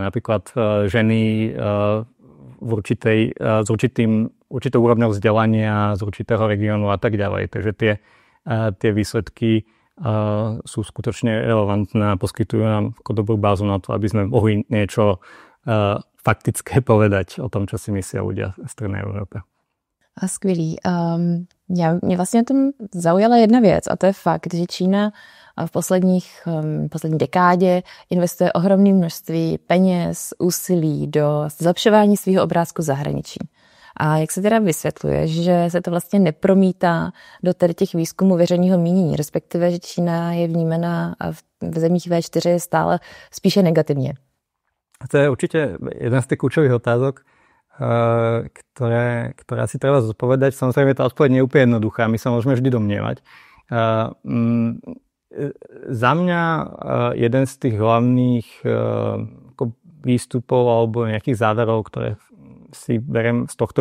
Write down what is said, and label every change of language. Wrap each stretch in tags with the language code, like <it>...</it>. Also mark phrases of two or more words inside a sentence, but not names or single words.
<sk>Napríklad ženy s určitou úrovňou vzdelania z určitého regiónu a tak ďalej. Takže tie výsledky sú skutočne relevantné a poskytujú nám dobrú bázu na to, aby sme mohli niečo faktické povedať o tom, čo si myslia ľudia v Strednej Európe.</sk> <cs>A skvělý. Mě vlastně na tom zaujala jedna věc a to je fakt, že Čína v poslední dekádě investuje ohromné množství peněz, úsilí do zlepšování svého obrázku zahraničí. A jak se teda vysvětluje, že se to vlastně nepromítá do těch výzkumů veřejného mínění, respektive, že Čína je vnímaná v zemích V4 stále spíše negativně?</cs> <sk>To je určite jeden z tých kľúčových otázok, ktoré si treba zodpovedať. Samozrejme, tá odpoveď nie je úplne jednoduchá. My sa môžeme vždy domnievať. Za mňa jeden z tých hlavných výstupov alebo nejakých záverov, ktoré si beriem z tohto</sk>